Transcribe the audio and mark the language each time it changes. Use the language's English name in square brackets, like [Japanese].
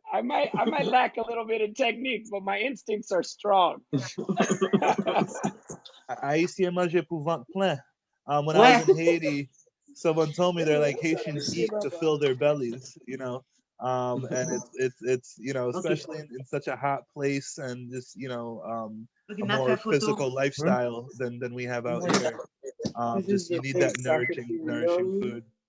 [English] I might lack a little bit of technique, but my instincts are strong. [French] Haïtien manger pour ventre plein. [English] When I was in Haiti, someone told me they're like Haitians eat to fill their bellies, you know. And it's you know, especially in such a hot place and just, you know, a more physical lifestyle than we have out here. Just you need that nourishing food.